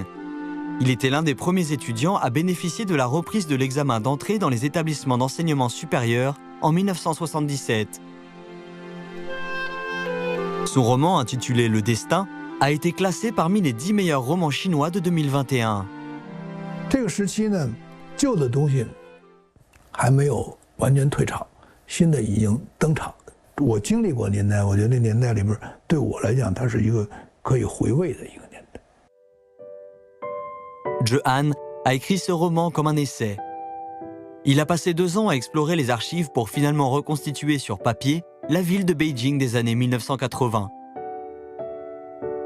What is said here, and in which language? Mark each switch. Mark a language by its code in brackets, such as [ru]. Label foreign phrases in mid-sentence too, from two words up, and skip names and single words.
[fr] Il était l'un des premiers étudiants à bénéficier de la reprise de l'examen d'entrée dans les établissements d'enseignement supérieur en 1977. Son roman, intitulé Le Destin, a été classé parmi les 10 meilleurs romans chinois de 2021. [zh] 这个时期呢，旧的东西还没有完全退场，新的已经登场。我经历过年代，我觉得那年代里边，对我来讲，它是一个可以回味的一个年代。 [fr] Zhe Han a écrit ce roman comme un essai. Il a passé 2 ans à explorer les archives pour finalement reconstituer sur papier la ville de Beijing des années 1980.